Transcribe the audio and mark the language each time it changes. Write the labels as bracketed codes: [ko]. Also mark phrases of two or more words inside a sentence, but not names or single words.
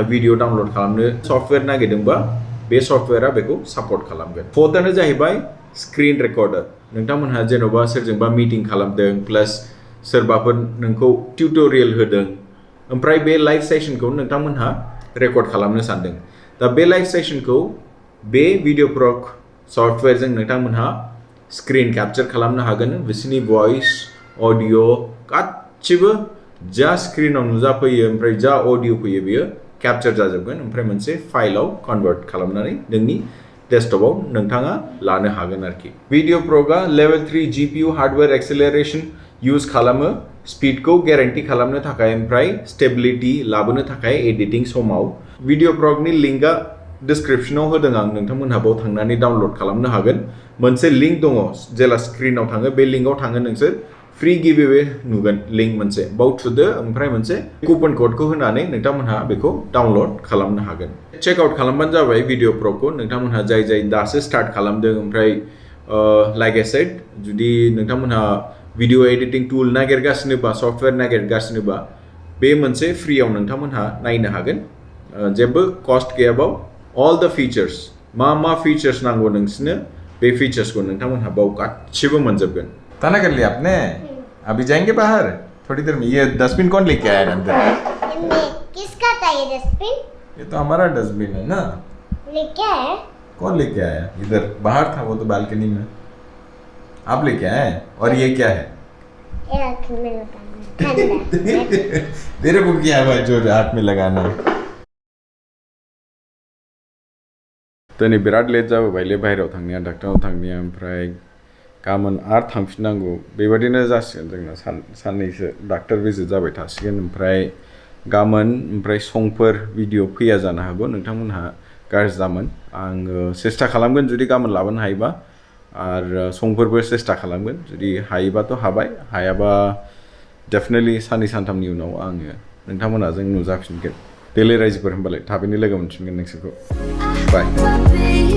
[brx] भिडिअ डाउनलोड खालामनो सफ्टवेयर नागिरदोंबा बे सफ्टवेयरआ बेखौ सापर्ट खालामगोन फोर्थआनो जाहैबाय [en] screen recorder [brx] नोंथांमोनहा जेन'बा सोरजोंबा मीटिं खालामदों प्लस सोरबाफोर नोंखौ टिउटोरियेल होदों ओमफ्राय बे [en] live session [brx] नोंथांमोनहा रेकर्ड खालामनो सानदों दा बे [en] live session [brx] बे भिडिअ प्रक सफ्टवेयरजों नोंथांमोनहा [en] screen capture [brx] खालामनो हागोन बिसोरनि [en] voice audio [brx] गासिबो जा स्क्रिनाव नुजाफैयो ओमफ्राय जा ऑडियो फैयो बेयो कैप्चर जाजोबगोन ओमफ्राय मोनसे फाइलाव कन्वर्ट खालामनानै नोंनि डेस्कटपआव नोंथाङा लानो हागोन आरोखि भिडिअ प्रकआ [en] level 3 GPU hardware acceleration use [brx] खालामो स्पीडखौ ग्यारेन्टि खालामनो थाखाय ओमफ्राय स्टेबिलिटी लाबोनो थाखाय एडिटिं समाव भिडिअ प्रकनि लिंकआ डिस्क्रिप्शनाव होदों आं नोंथांमोनहा बाव थांनानै डाउनलोड खालामनो हागोन मोनसे लिंक दङ जेला स्क्रिनाव थाङो बे लिंकआव थाङो नोंसोर [en] free giveaway [brx] नुगोन लिंक मोनसे बाव थुदो ओमफ्राय मोनसे [en] coupon code [brx] होनानै नोंथांमोनहा बेखौ डाउनलोड खालामनो हागोन [en] check out [brx] खालामबानो जाबाय भिडिअ प्रकखौ नोंथांमोनहा जाय दासो स्टार्ट खालामदों ओमफ्राय [en] like I said [brx] जुदि नोंथांमोनहा [en] video editing tool [brx] नागिरगासिनोबा सफ्टवेयर नागिरगासिनोबा बे मोनसे फ्रीआव नोंथांमोनहा नायनो हागोन जेबो कस्ट गैयाबाव [en] all the features [brx] मा फीचर्स नांगौ नोंसिनो बे फीचर्सखौ नोंथांमोनहा बाव गासिबो मोनजोबगोन [hi] ताना कर लिया आपने अभी जाएंगे बाहर थोड़ी देर में ये डस्टबिन कौन लेके आया अंदर किसका था ये डस्टबिन ये तो हमारा डस्टबिन है ना लेके आए कौन लेके आया इधर बाहर था वो तो बालकनी में आप लेके आए और ये क्या है ये हाथ में लगाना ठंडा तेरे को क्या है जो हाथ में लगाना [brx] दिनै बिराद लेट जाबोबायले बाहेरायाव थांनाया डाक्टारनाव थांनाया ओमफ्राय गाबोन आरो थांफिननांगौ बेबादिनो जासिगोन जोंना साननैसो [en] doctor visit [brx] जाबाय थासिगोन ओमफ्राय गाबोन ओमफ्राय संफोर भिडिअ फैया जानो हागौ नोंथांमोनहा गाज्रि जामोन आङो सेस्था खालामगोन जुदि गाबोन लाबोनो हायोबा आरो संफोरबो सेस्था खालामगोन जुदि हायोबाथ' हाबाय हायाबा डेफिनेटलि साननै सानथामनि उनाव आङो नोंथांमोनहा जों नुजाफिनगोन देलै रायजोफोर होनबालाय थाबैनो लोगो मोनफिनगोन नोंसोरखौ बाय